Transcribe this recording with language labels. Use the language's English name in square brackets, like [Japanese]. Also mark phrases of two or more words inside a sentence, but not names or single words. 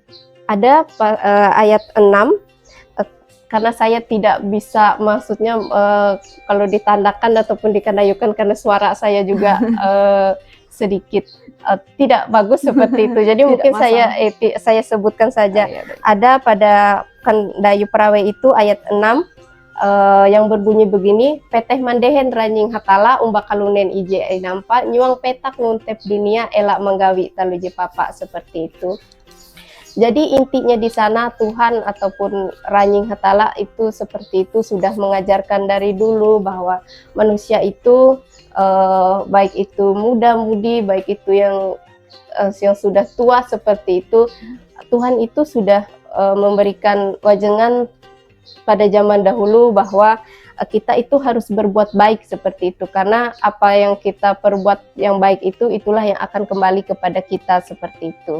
[Indonesian] Ada ayat 6, karena saya tidak bisa, maksudnya kalau ditandakan ataupun dikandayukan karena suara saya juga sedikit tidak bagus seperti itu. Jadi mungkin saya sebutkan saja. Ada pada Kandayu Parawe itu ayat 6 yang berbunyi begini, [Ngaju] peteh mandehen ranjing hatala umbakalunen ije nampa nyuang petak nguntep dinia elak menggawi taluje papa, [Indonesian] seperti itu. Jadi intinya di sana Tuhan ataupun Ranjing Hatala itu seperti itu sudah mengajarkan dari dulu bahwa manusia itu baik itu muda-mudi, baik itu yang sudah tua seperti itu, Tuhan itu sudah memberikan wajangan pada zaman dahulu bahwa kita itu harus berbuat baik seperti itu, karena apa yang kita perbuat yang baik itu itulah yang akan kembali kepada kita, seperti itu.